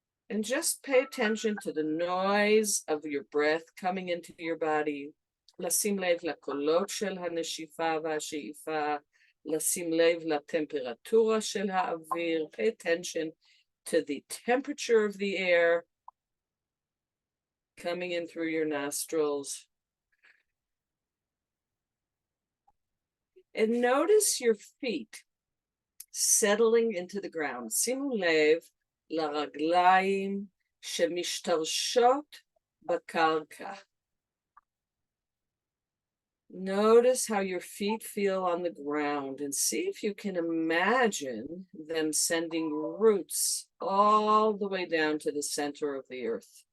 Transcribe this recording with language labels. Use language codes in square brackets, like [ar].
[en] And just pay attention to the noise of your breath coming into your body. [he] לשים לב לקולות של הנשיפה והשאיפה, לשים לב לטמפרטורה של האוויר. [en] Pay attention to the temperature of the air coming in through your nostrils. And notice your feet settling into the ground. [he] שימו לב לרגליים שמשתרשות בקרקע. [en] Notice how your feet feel on the ground and see if you can imagine them sending roots all the way down to the center of the earth.